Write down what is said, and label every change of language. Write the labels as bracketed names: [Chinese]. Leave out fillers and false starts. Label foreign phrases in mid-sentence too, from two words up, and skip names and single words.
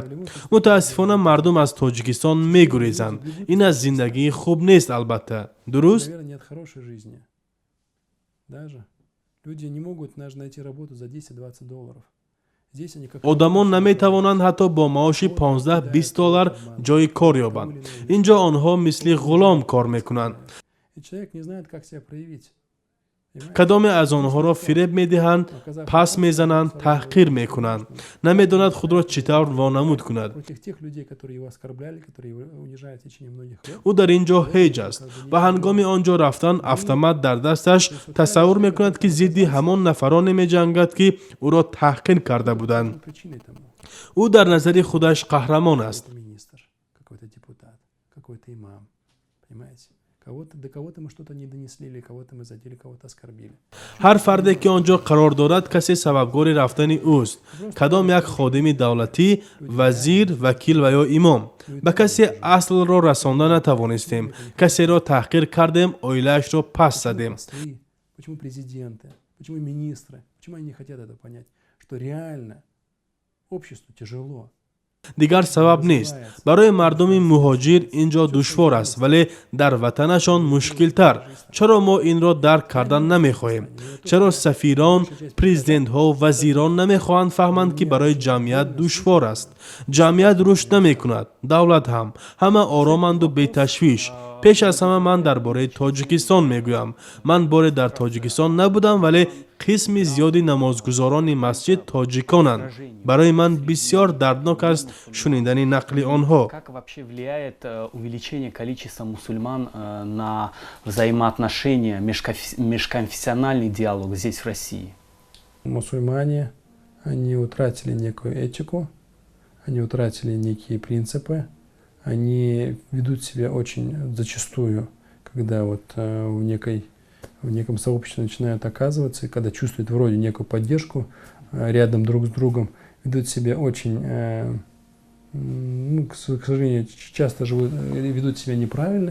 [Tajik] мутаассифона мардум аз Тоҷикистон мегурезанд. ин аз зиндагии хуб нест албатта. дуруст? [Russian] Наверное, нет хорошей жизни. Даже люди не могут даже найти работу за 10-20 долларов. Здесь они как [Tajik] одамон наметавонанд ҳатто бо маоши 15-20 доллар ҷои кор ёбанд. инҷо онҳо мисли ғулом кор мекунанд. [Russian] И человек не знает, как себя проявить. [Tajik] кадоме аз онҳоро фиреб медиҳанд, пас мезананд, таҳқир мекунанд. намедонад худро чӣ тавр вонамуд кунад. [Russian] Против тех людей, которые его оскорбляли, которые его унижали в течение многих лет. [Tajik] ӯ дар ин ҷо ҳеҷ аст ва ҳангоми он ҷо рафтан автомат дар дасташ тасаввур мекунад ки зидди ҳамон нафароне меҷангад ки ӯро таҳқир карда буданд. [Russian] Причиной тому [Tajik] ӯ дар назари худаш қаҳрамон аст. [Russian] какой-то министр, какой-то депутат, какой-то имам. Понимаете? До кого-то мы что-то не донесли, или кого-то мы задели, кого-то оскорбили. [Tajik] ҳар фарде ки он ҷо қарор дорад, касе сабабгори рафтани ӯст. кадом як ходими давлатӣ, вазир, вакил ва ё имом. ба касе аслро расонда натавонистем. касеро таҳқир кардем, оилаашро пас задем. [Russian] Послы, почему президенты, почему министры, почему они не хотят это понять, что реально обществу тяжело. [Tajik] дигар сабаб нест. барои мардуми муҳоҷир ин ҷо душвор аст, вале дар ватанашон мушкилтар. чаро мо инро дарк кардан намехоҳем? чаро сафирон, президентҳо, вазирон намехоҳанд фаҳманд ки барои ҷамъият душвор аст? ҷамъият рушд намекунад, давлат ҳам. ҳама ороманду беташвиш. пеш аз ҳама ман дар бораи тоҷикистон мегӯям. Ман боре дар тоҷикистон набудам, вале қисми зиёди намозгузорони масҷид тоҷиконанд. Барои ман бисёр дарднок аст шунидани нақли онҳо. [Russian] Как вообще влияет увеличение количества мусульман на взаимоотношения, межконфессиональный диалог здесь в России? Мусульмане, они утратили некую этику, они утратили некие принципы, они ведут себя очень зачастую, когда вот в неком сообществе начинают оказываться, и когда чувствуют вроде некую поддержку рядом друг с другом, ведут себя очень, к сожалению, часто ведут себя неправильно.